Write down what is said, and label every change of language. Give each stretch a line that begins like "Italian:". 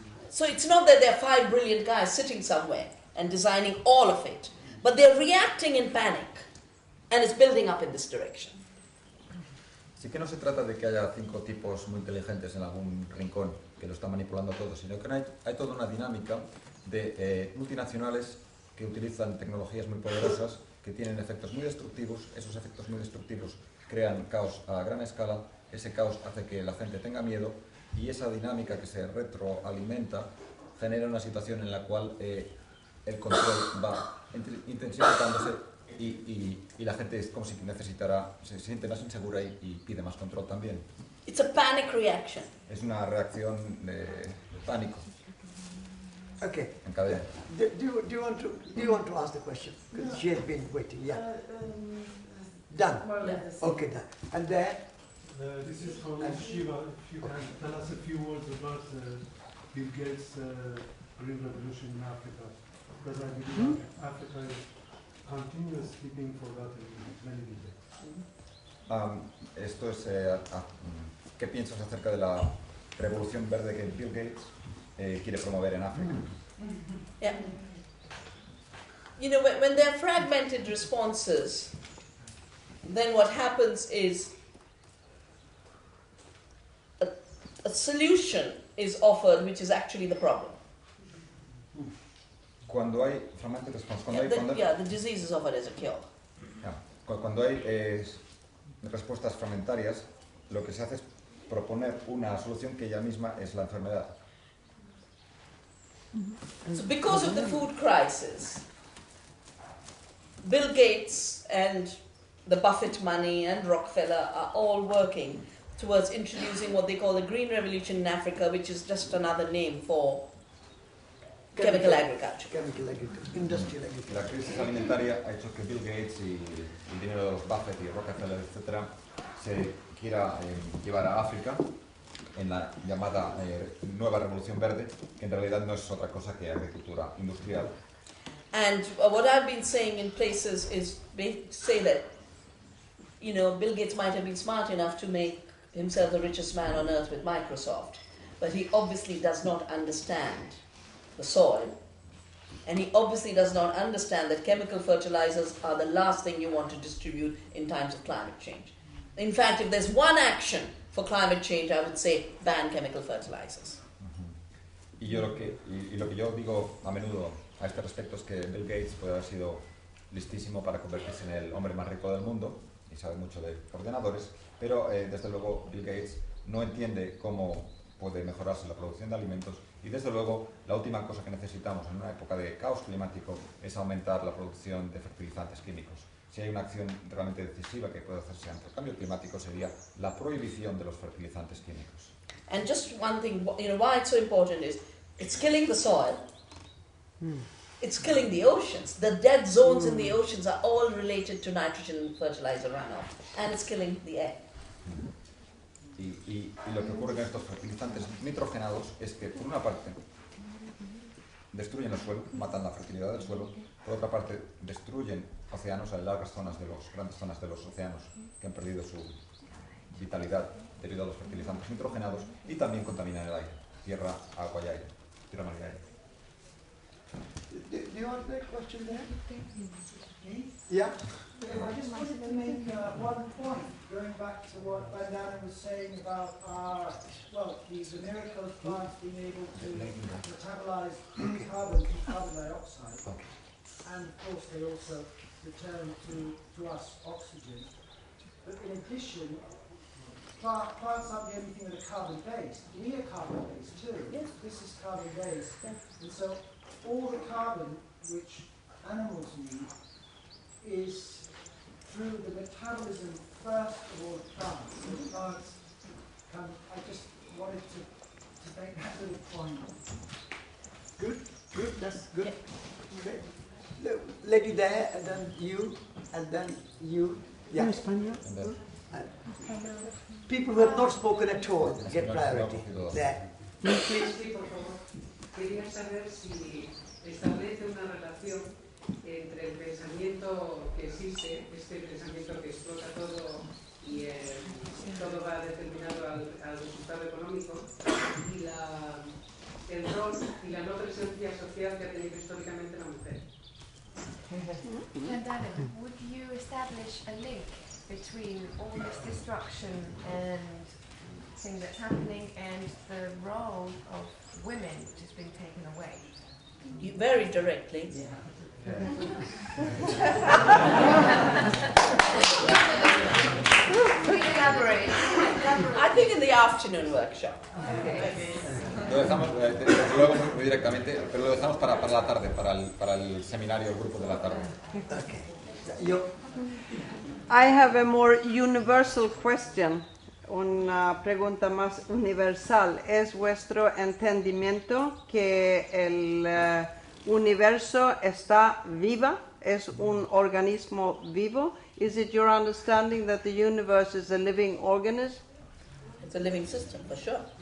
English: So it's not that there are 5 brilliant guys sitting somewhere and designing all of it, but they're reacting in panic, and it's building up in this direction.
Spanish: Así que no se trata de que haya 5 tipos muy inteligentes en algún rincón que lo están manipulando todo, sino que hay toda una dinámica de multinacionales que utilizan tecnologías muy poderosas, que tienen efectos muy destructivos. Esos efectos muy destructivos crean caos a gran escala, ese caos hace que la gente tenga miedo, y esa dinámica que se retroalimenta genera una situación en la cual el control va intensificándose y la gente es como si se siente más insegura y pide más control también.
English: It's a panic reaction.
Spanish: Es una reacción de pánico.
English: Okay.
Spanish: En cadena.
English: Do you want to ask the question? Because she has been waiting. Yeah. Done. Okay, done. And then. This is from Shiva. If you can tell us a few words about Bill Gates' Green Revolution in Africa, because I believe Africa is continuously being forgotten in many debates.
Spanish: Esto es ¿qué piensas acerca de la revolución verde que Bill Gates quiere promover en África?
English: Yeah. When there are fragmented responses, then what happens is a solution is offered, which is actually the problem.
Spanish: Cuando hay
English: fragmented response, the disease is offered as a cure.
Spanish: Cuando hay respuestas fragmentarias, lo que se hace es proponer una solución que ella misma es la enfermedad.
English: So because of the food crisis, Bill Gates and the Buffett money and Rockefeller are all working towards introducing what they call the Green Revolution in Africa, which is just another name for chemical agriculture. Chemical agriculture, industrial agriculture.
Spanish: La crisis alimentaria ha hecho que Bill Gates y el dinero de los Buffett y Rockefeller, etc., se quiera llevar a África en la llamada nueva revolución verde, que en realidad no es otra cosa que agricultura industrial.
English: And what I've been saying in places is say that, Bill Gates might have been smart enough to make himself the richest man on earth with Microsoft, but he obviously does not understand the soil, and he obviously does not understand that chemical fertilizers are the last thing you want to distribute in times of climate change. In fact, if there's one action for climate change, I would say ban chemical fertilizers.
Spanish: Y lo que yo digo a menudo a este respecto es que Bill Gates puede haber sido listísimo para convertirse en el hombre más rico del mundo y sabe mucho de ordenadores, pero desde luego Bill Gates no entiende cómo puede mejorarse la producción de alimentos, y desde luego la última cosa que necesitamos en una época de caos climático es aumentar la producción de fertilizantes químicos. Si hay una acción realmente decisiva que puede hacerse ante el cambio climático, sería la prohibición de los fertilizantes químicos.
English: And just one thing, why it's so important is it's killing the soil, it's killing the oceans. The dead zones in the oceans are all related to nitrogen fertilizer runoff, and it's killing the air. Y lo que ocurre con estos fertilizantes nitrogenados es que, por una parte, destruyen el suelo, matan la fertilidad del suelo, por otra parte, destruyen océanos, hay grandes zonas de los océanos que han perdido su vitalidad debido a los fertilizantes nitrogenados, y también contaminan el aire, tierra, agua y aire, tierra, mar y aire. Do you want to make a question there? Yeah? I just wanted to make one point, going back to what Bandana was saying about the miracle of plants being able to metabolize carbon to carbon dioxide. And of course they also return to us oxygen. But in addition, plants aren't the only thing that are carbon-based. We are carbon-based too. Yes. This is carbon-based. And so all the carbon which animals need is through the metabolism first of all plants. So plants can, I just wanted to make that little point. Good, that's good. Okay. Lady there, and then you, and then you. Yeah. And then, People who have not spoken at all get priority. There. Please.
Spanish: Sí, por favor. Quería saber si establece una relación entre el pensamiento que existe, este pensamiento que explota todo y todo va determinado al resultado económico, y el rol y la no presencia social que ha tenido históricamente la mujer.
English: Dandana, would you establish a link between all this destruction and thing that's happening and the role of women which has been taken away? Very directly. Elaborate. I think in the afternoon workshop.
Spanish: lo dejamos luego muy directamente, pero lo dejamos para la tarde, para el seminario, el grupo de la tarde.
English: I have a more universal question,
Spanish: una pregunta más universal. ¿Es vuestro entendimiento que el universo está viva? ¿Es un organismo vivo?
English: Is it your understanding that the universe is a living organism? It's a living system, for sure.